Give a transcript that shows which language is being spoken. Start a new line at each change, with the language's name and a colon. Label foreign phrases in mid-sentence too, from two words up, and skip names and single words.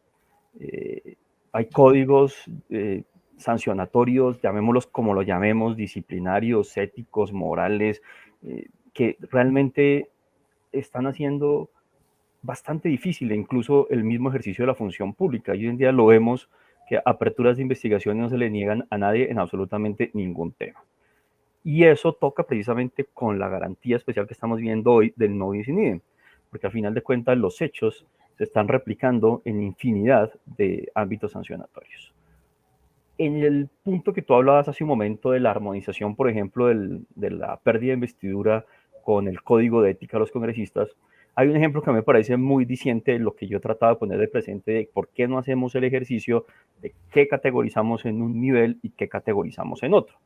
Spanish: Hay códigos sancionatorios, llamémoslos como lo llamemos, disciplinarios, éticos, morales, que realmente están haciendo bastante difícil incluso el mismo ejercicio de la función pública. Y hoy en día lo vemos que aperturas de investigación no se le niegan a nadie en absolutamente ningún tema. Y eso toca precisamente con la garantía especial que estamos viendo hoy del
Latin: no bis in idem,
Spanish: porque al final de cuentas los hechos se están replicando en infinidad de ámbitos sancionatorios. En el punto que tú hablabas hace un momento de la armonización, por ejemplo, de la pérdida de investidura con el código de ética de los congresistas, hay un ejemplo que me parece muy diciente de lo que yo trataba de poner de presente de por qué no hacemos el ejercicio de qué categorizamos en un nivel y qué categorizamos en otro.